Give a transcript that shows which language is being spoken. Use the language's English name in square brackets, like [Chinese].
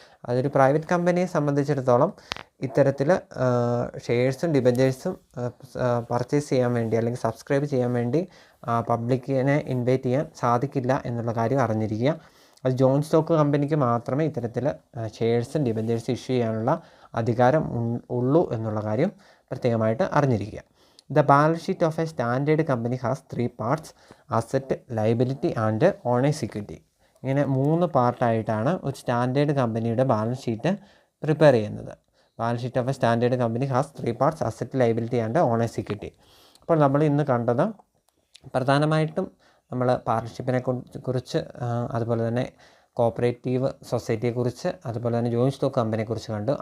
[Malayalam] അതൊരു പ്രൈവറ്റ് കമ്പനിയെ സംബന്ധിച്ചിടത്തോളം ഇത്തരത്തിൽ ഷെയർസും ഡിബഞ്ചേഴ്സും പർച്ചേസ് ചെയ്യാൻ വേണ്ടി അല്ലെങ്കിൽ സബ്സ്ക്രൈബ് ചെയ്യാൻ വേണ്ടി പബ്ലിക്കിനെ ഇൻവൈറ്റ് ചെയ്യാൻ സാധിക്കില്ല എന്നുള്ള കാര്യം അറിഞ്ഞിരിക്കുക. അത് ജോൺ സ്റ്റോക്ക് കമ്പനിക്ക് മാത്രമേ ഇത്തരത്തിൽ ഷെയർസും ഡിബഞ്ചേഴ്സും ഇഷ്യൂ ചെയ്യാനുള്ള അധികാരം ഉള്ളൂ എന്നുള്ള കാര്യം പ്രത്യേകമായിട്ട് അറിഞ്ഞിരിക്കുക. [English] The balance sheet of a standard company has 3 parts: asset, liability and owners equity. [Malayalam] ഇങ്ങനെ 3 പാർട്ടായിട്ടാണ് ഒരു സ്റ്റാൻഡേർഡ് കമ്പനിയുടെ ബാലൻസ് ഷീറ്റ് പ്രിപ്പയർ ചെയ്യുന്നത്. [English] Balance sheet of a standard company has 3 parts: asset, liability and owners equity. [Malayalam] അപ്പോൾ നമ്മൾ ഇന്ന് കണ്ടത് പ്രധാനമായിട്ടും നമ്മൾ പാർട്ണർഷിപ്പിനെ കുറിച്ച്, അതുപോലെ തന്നെ കോപ്പറേറ്റീവ് സൊസൈറ്റിയെക്കുറിച്ച്, അതുപോലെ തന്നെ ജോയിൻറ്റ് സ്റ്റോക്ക് കമ്പനിയെക്കുറിച്ച് കണ്ടു.